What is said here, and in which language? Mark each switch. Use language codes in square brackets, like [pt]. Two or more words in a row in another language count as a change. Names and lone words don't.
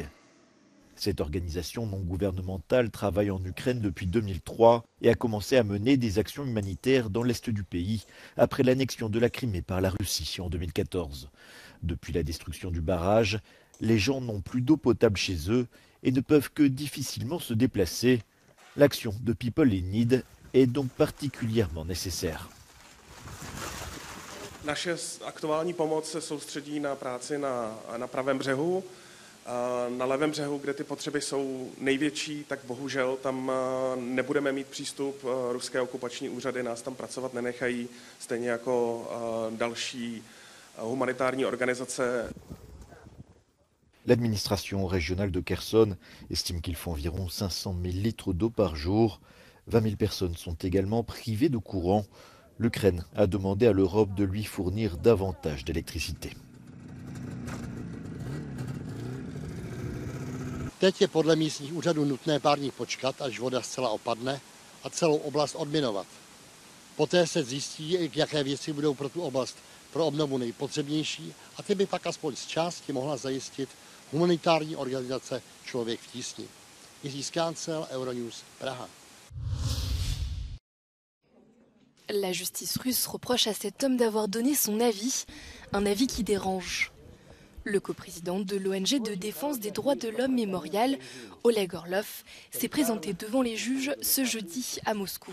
[fr] Cette organisation non gouvernementale travaille en Ukraine depuis 2003 et a commencé à mener des actions humanitaires dans l'est du pays après l'annexion de la Crimée par la Russie en 2014. Depuis la destruction du barrage, les gens n'ont plus d'eau potable chez eux et ne peuvent que difficilement se déplacer. L'action de People in Need est donc particulièrement nécessaire. [cs] Naše aktuální pomoc se soustředí na práci na pravém břehu. Na levém břehu, kde ty potřeby jsou největší, tak bohužel tam nebudeme mít přístup. Ruské okupační úřady nás tam pracovat nenechají, stejně jako další humanitární organizace. [fr] L'administration régionale de Kherson estime qu'il faut environ 500 000 litres d'eau par jour. 20 000 personnes sont également privées de courant. L'Ukraine a demandé à l'Europe de lui fournir davantage d'électricité. [cs] Teď je podle místních úřadů nutné pár dní počkat, až voda zcela opadne a celou oblast odminovat. Poté se zjistí, jaké věci budou pro tu oblast pro obnovu nejpotřebnější a ty by pak aspoň z části mohla zajistit humanitární organizace Člověk v tísni. Jiří Skáncel, Euronews, Praha. [fr] La justice russe reproche à cet homme d'avoir donné son avis, un avis qui dérange. Le coprésident de l'ONG de défense des droits de l'homme Mémorial, Oleg Orlov, s'est présenté devant les juges ce jeudi à Moscou.